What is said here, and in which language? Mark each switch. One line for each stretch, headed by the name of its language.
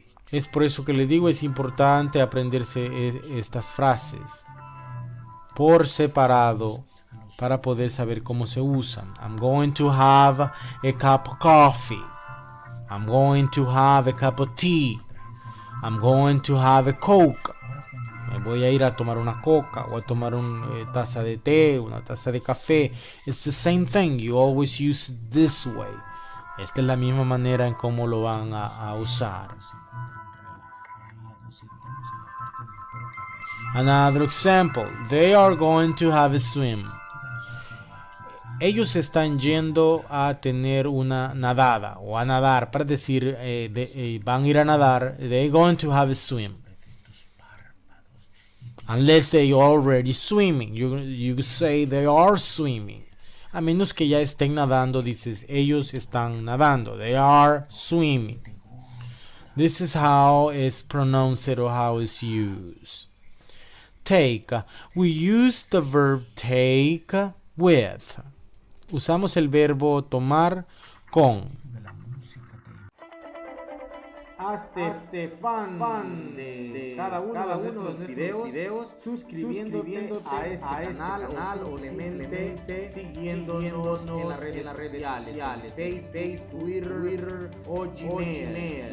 Spanish: Es por eso que le digo, es importante aprenderse estas frases por separado para poder saber cómo se usan.
English: I'm going to have a cup of coffee. I'm going to have a cup of tea. I'm going to have a Coke.
Spanish: Me voy a ir a tomar una coca o a tomar una taza de té, una taza de café.
English: It's the same thing. You always use this way.
Spanish: Esta es la misma manera en cómo lo van a usar.
English: Another example. They are going to have a swim.
Spanish: Ellos están yendo a tener una nadada o a nadar, para decir van a ir a nadar.
English: They're going to have a swim. Unless they already swimming. You say they are swimming.
Spanish: A menos que ya estén nadando, dices ellos están nadando.
English: They are swimming. This is how it's pronounced or how it's used. Take. We use the verb take with.
Spanish: Usamos el verbo tomar con. Hazte fan de cada uno de nuestros videos suscribiéndote a este canal o simplemente siguiéndonos en las redes sociales, Facebook, Twitter o Gmail.